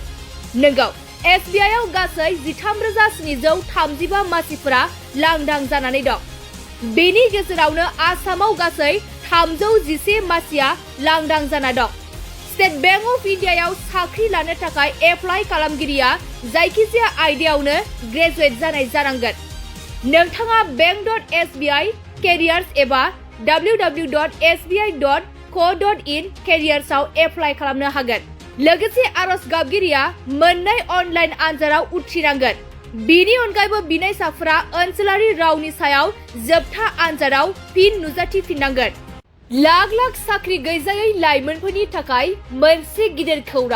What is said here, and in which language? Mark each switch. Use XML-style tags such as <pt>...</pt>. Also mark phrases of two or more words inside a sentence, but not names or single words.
<brx>नंगौ, एसबिआइआव गासै 13,735 मासिफोरा लांदां जानानै दं। बेनि गेजेरावनो आसामाव गासै 311 मासिया लांदां जाना दं। स्टेट बैंक अफ इन्डियायाव साख्रि लानो थाखाय एप्लाइ खालामगिरिया जायखिजाया आयदायावनो ग्रेजुवेट जानाय जानांगोन। नोंथाङा bank.sbi careers एबा www.sbi.co.in careersआव एप्लाइ खालामनो हागोन। लोगोसे आरज गाबगिरिया मोननै अनलाइन आनजादाव उथ्रिनांगोन। बेनि अनगायैबो बिनायसाफोरा ओनसोलारि रावनि सायाव जोबथा आनजादाव फिन नुजाथिफिननांगोन। लाख लाख साख्रि गैजायै लाइमोनफोरनि थाखाय मोनसे गिदिर खौरां।</brx>